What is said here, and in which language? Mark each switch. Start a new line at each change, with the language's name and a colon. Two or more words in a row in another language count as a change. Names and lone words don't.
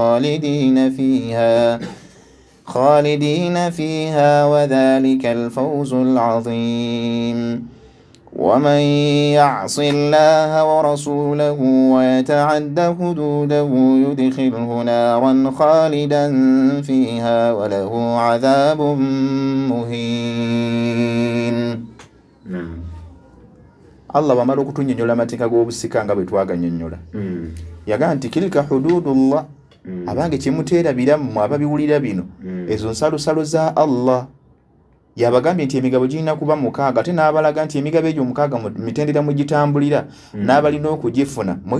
Arabic: خالدين فيها وذلك الفوز العظيم ومن يعص الله ورسوله ويتعد حدوده يدخله نارا خالدا فيها وله عذاب مهين.
Ganda: Allah bamala okutunyonnyola amateeka g'obusika nga bwe twaganyonnyola yagaa nti
Arabic: تلك حدود الله
Ganda: abange kyemuteerabira mmwe ababiwulira bino ezo nsalosalo za Allah yabagambye nti emigabo girina kuba 6 ate n'abalaga nti emigabo egyo 6 mitendera mugitambulira n'abalina okugifuna mulina